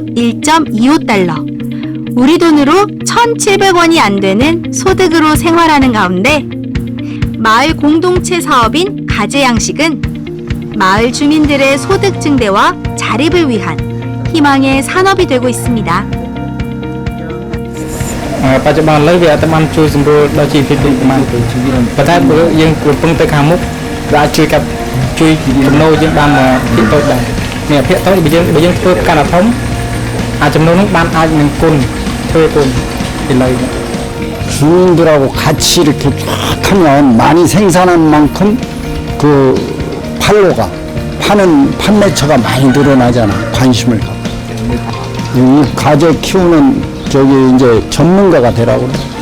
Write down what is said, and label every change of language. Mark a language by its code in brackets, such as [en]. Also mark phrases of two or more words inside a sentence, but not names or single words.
[ko] 1.25달러, 우리 돈으로 1,700원이 안 되는 소득으로 생활하는 가운데 마을 공동체 사업인 가재 양식은 마을 주민들의 소득 증대와 자립을 위한 희망의 산업이 되고 있습니다. [km] បច្ចុប្បន្នឥឡូវវាអត់បានជួយសម្រួលដល់ជីវភាពដូចប៉ុន្មានទេប៉ុន្តែបើយើងកំពុងទៅខាងមុខវាអាចជួយចំណូលយើងបានភាគតូចដែរនេះភាគតូចបើយើងធ្វើកាន់តែធំចំនួននោះបានអាចនឹងគុណធ្វើគុណឥឡូវ [ko] 주민들하고 같이 이렇게 쫙 하면 많이 생산한 만큼 그 파는 판매처가 많이 늘어나잖아. 관심을 갖고. 이 가재 키우는 저기 이제 전문가가 되라고 그래.